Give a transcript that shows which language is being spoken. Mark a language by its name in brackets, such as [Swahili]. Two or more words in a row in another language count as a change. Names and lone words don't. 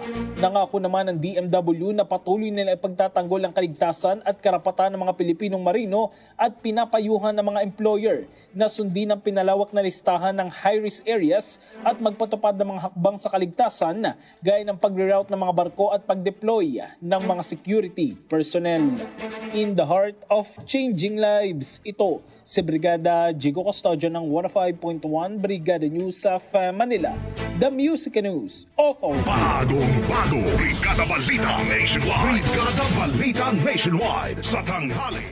[Filipino] Nangako naman ng DMW na patuloy nila ipagtatanggol ang kaligtasan at karapatan ng mga Pilipinong marino at pinapayuhan ng mga employer na sundin ang pinalawak na listahan ng [English] high-risk areas [Filipino] at magpatupad ng mga hakbang sa kaligtasan gaya ng pagre-route ng mga barko at pag-deploy ng mga [English] security personnel. In the heart of changing lives, [Filipino] ito si Brigada Jigo Custodio ng 105.1 Brigada News of Manila, [English] the Music News of our [Filipino] Bagong-bago Brigada Balita Nationwide. Brigada Balita Nationwide sa tanghali.